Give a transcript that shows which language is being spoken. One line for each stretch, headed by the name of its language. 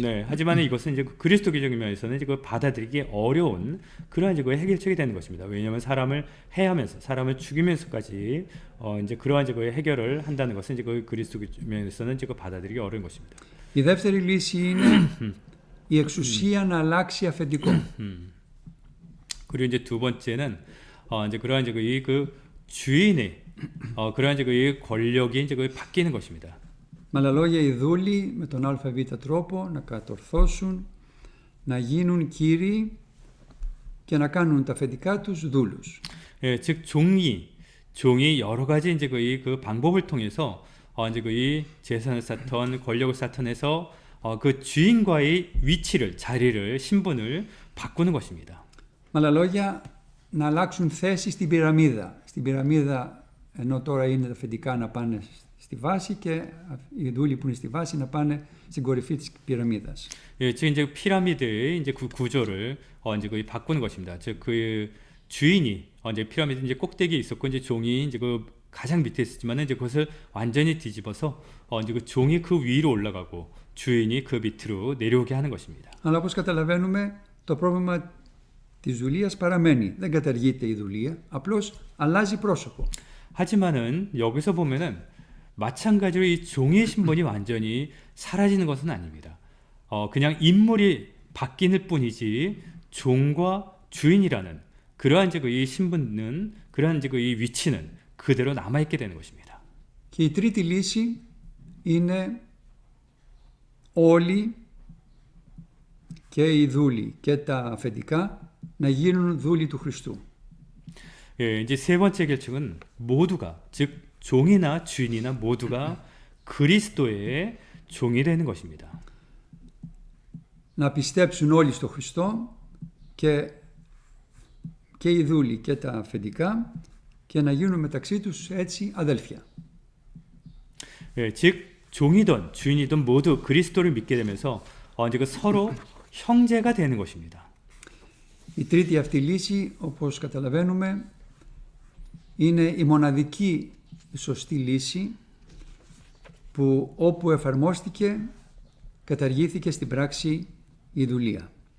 Korean: 네, 하지만 이것은 이제 그 그리스도교적인 면에서는 이제 그 받아들이기 어려운 그런 이제 그 해결책이 되는 것입니다. 왜냐하면 사람을 해하면서 사람을 죽이면서까지 이제 그러한 이제 그 해결을 한다는 것은 이제 그 그리스도교 면에서는 이제 그 받아들이기 어려운 것입니다.
Greek: Η δεύτερη λύση είναι η εξουσία να αλλάξει αφεντικό.
Korean: 그리고 이제 두 번째는 이제 그러한 이제 그 주인의 그러한 이제 그 권력이 이제 그 바뀌는 것입니다.
Greek: Με άλλα λόγια, οι δούλοι με τον ΑΒ τρόπο να κατορθώσουν, να γίνουν κύριοι και να κάνουν τα αφεντικά τους δούλους.
Korean: 예, 즉 종이 여러 가지 이제 그 방법을 통해서 이제 이 재산을 쌓던 권력을 쌓던해서 그 주인과의 위치를 자리를 신분을 바꾸는 것입니다.
Greek: Με άλλα λόγια, να αλλάξουν θέση στην πυραμίδα. Στην πυραμίδα, ενώ τώρα είναι τα αφεντικά να πάνε στη βάση και οι δούλοι που είναι στη βάση να πάνε στην κορυφή της πυραμίδας.
Korean: 예, 즉 이제 피라미드의 이제 그 구조를 이제 거의 바꾸는 것입니다. 즉 그 주인이 이제 피라미드 이제 꼭대기에 있었고 이제 종이 이제 그 가장 밑에 있었지만은 이제 그것을 완전히 뒤집어서 이제 그 종이 그 위로 올라가고 주인이 그 밑으로 내려오게 하는 것입니다.
Greek: Αλλά όπως καταλαβαίνουμε, το πρόβλημα της δουλείας παραμένει. Δεν καταργείται η δουλεία, απλώς αλλάζει πρόσωπο.
Korean: 하지만은 여기서 보면은 마찬가지로 이 종의 신분이 완전히 사라지는 것은 아닙니다. 그냥 인물이 바뀌는 뿐이지 종과 주인이라는 그러한 이제 이 신분은 그러한 이제 이 위치는 그대로 남아 있게 되는 것입니다.
Greek: Και η τρίτη λύση είναι όλοι και οι δούλοι και τα αφεντικά να γίνουν δούλοι του Χριστού.
Korean: 예, 이제 세 번째 결정은 모두가 즉 종이나 주인이나 모두가 그리스도의 종이 되는 것입니다.
Greek: Να πιστέψουν όλοι στο Χριστό και οι δούλοι και τα αφεντικά και να γίνουν μεταξύ τους έτσι αδέλφια.
Korean: 예, 즉 종이든 주인이든 모두 그리스도를 믿게 되면서 이제 그 서로 형제가 되는 것입니다.
Greek: Η τρίτη αυτή λύση, όπως καταλαβαίνουμε, είναι η μοναδική σωστή λύση που όπου εφαρμόστηκε καταργήθηκε στην πράξη η δουλεία.